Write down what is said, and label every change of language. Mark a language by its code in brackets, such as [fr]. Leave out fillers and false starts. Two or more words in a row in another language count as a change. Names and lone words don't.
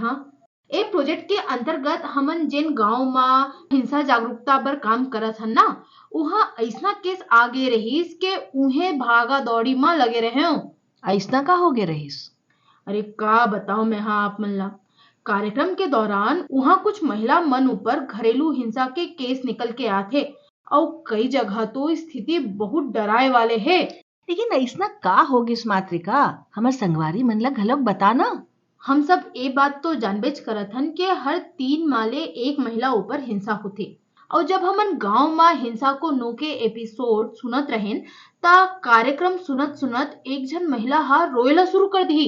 [hne] हाँ, ए प्रोजेक्ट के अंतर्गत हमन जिन गांव में हिंसा जागरूकता पर काम करत हन ना, वहाँ ऐसा केस आगे रहीस के उन्हें भागा दौड़ी में लगे रहे हो। ऐसा का हो गए रहीस? अरे का बताओ मैं। हाँ, आप मन ला कार्यक्रम के दौरान वहाँ कुछ महिला मन ऊपर घरेलू हिंसा के केस निकल के आते और कई जगह तो स्थिति बहुत डराए वाले है। लेकिन ऐसा का होगिस मातृका? हमार संगवारी मन ला घलक बताना। हम सब ये बात तो जानबेच करत हन कि हर 3 माले एक महिला ऊपर हिंसा होते। और जब हमन गांव में हिंसा को नो के एपिसोड सुनत रहेन, ता कार्यक्रम सुनत सुनत एक जन महिला हा रोएला शुरू कर दी।